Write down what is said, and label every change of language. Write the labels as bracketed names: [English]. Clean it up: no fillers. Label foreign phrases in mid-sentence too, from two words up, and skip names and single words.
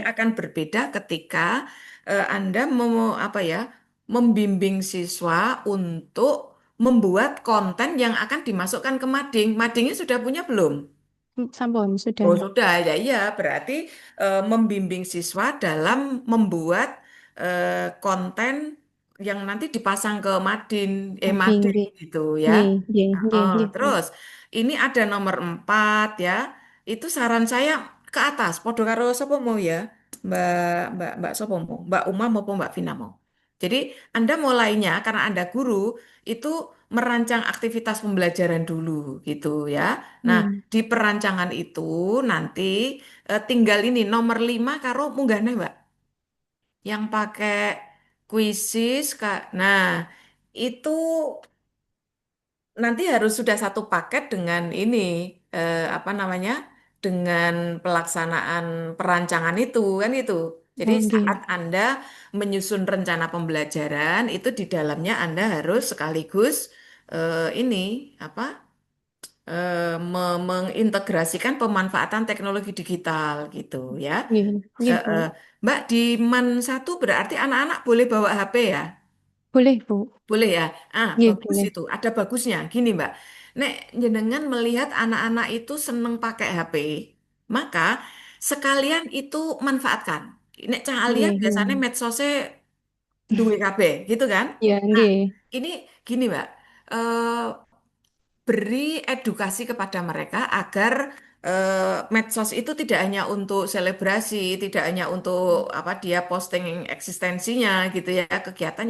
[Indonesian] akan berbeda ketika Anda mau apa ya, membimbing siswa untuk membuat konten yang akan dimasukkan ke mading. Madingnya sudah punya belum? [Javanese] Sampun, Oh [Indonesian] sudah. sudah, ya iya. Berarti membimbing siswa dalam membuat konten yang nanti dipasang ke Mading, mading [Javanese] nggih. [Indonesian] gitu ya. [Javanese] Nggih, nggih, nggih, nggih, Bu. [Indonesian] Terus ini ada nomor 4 ya. Itu saran saya ke atas. [Javanese] Podo karo sapa mau ya? Mbak Mbak sapa mau? [Indonesian] Mbak Uma maupun Mbak Vina mau. Jadi Anda mulainya karena Anda guru itu merancang aktivitas pembelajaran dulu gitu ya. Nah, Hmm. di perancangan itu nanti tinggal ini nomor 5 [Javanese] karo munggahnya [Indonesian] Mbak. Yang pakai kuisis Kak. Nah, itu nanti harus sudah satu paket dengan ini apa namanya? dengan pelaksanaan perancangan itu kan itu. Jadi Oh, saat [Javanese] nggih. [Indonesian] Anda menyusun rencana pembelajaran itu di dalamnya Anda harus sekaligus ini apa mengintegrasikan pemanfaatan teknologi digital gitu ya. [Javanese] Nggih, nggih, Bu. [Indonesian] Mbak di MAN satu berarti anak-anak boleh bawa HP ya? Boleh, Bu. Boleh ya? [Javanese] Nggih, [Indonesian] Bagus boleh. itu. Ada bagusnya. Gini, Mbak. [Javanese] Nek jenengan [Indonesian] melihat anak-anak itu seneng pakai HP, maka sekalian itu manfaatkan. [Javanese] Nek cah lihat Nggih, [Indonesian] biasanya [Javanese] nggih. [Indonesian] medsosnya duwe KB, gitu kan? Ya, Nah, [Javanese] nggih. [Indonesian] ini gini, Mbak. Eh, Beri edukasi kepada mereka agar medsos itu tidak hanya untuk selebrasi, tidak hanya untuk apa dia posting eksistensinya gitu ya, kegiatannya,